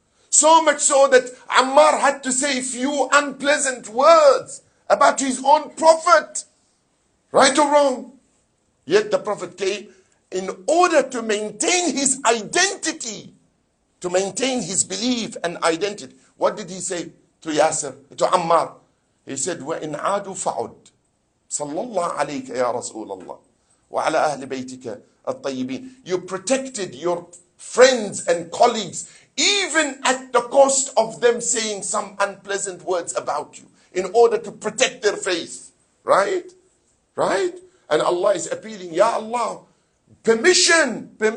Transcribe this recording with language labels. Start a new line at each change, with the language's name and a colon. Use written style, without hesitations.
English: So much so that Ammar had to say a few unpleasant words about his own prophet. Right or wrong? Yet the Prophet came in order to maintain his identity, to maintain his belief and identity. What did he say to Yasir, to Ammar?
Arabic: He said, وَإِنْ عَادُوا فَعُدْ صَلَّى اللَّهُ عَلَيْكَ يَا رَسُولَ اللَّهِ وَعَلَى أَهْلِ بَيْتِكَ الطَّيِّبِينَ.
English: You protected your friends and colleagues, even at the cost of them saying some unpleasant words about you, in order to protect their faith. Right? Right? And Allah is appealing, Ya Allah, permission.